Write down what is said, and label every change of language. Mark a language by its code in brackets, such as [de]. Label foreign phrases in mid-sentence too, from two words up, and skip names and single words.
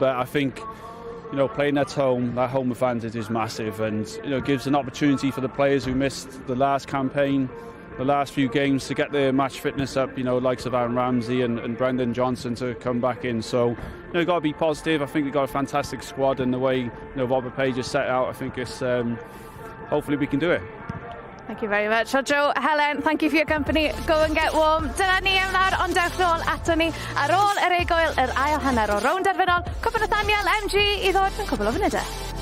[en] But I think, playing at home, that home advantage is massive, and, gives an opportunity for the players who missed the last campaign, the last few games, to get their match fitness up, likes of Aaron Ramsey and Brendan Johnson to come back in. So, you've got to be positive. I think we've got a fantastic squad, and the way, Robert Page has set out, I think it's... hopefully we can do it. Thank you very much. Well, Joe, Helen, thank you for your company. Go and get warm. [cy] Dyna ni am nawr, ond dewch nôl ato ni ar ôl yr ail hanner o rownd derfynol. Cwpl Nathaniel MG i ddod yn cwbl o funudau.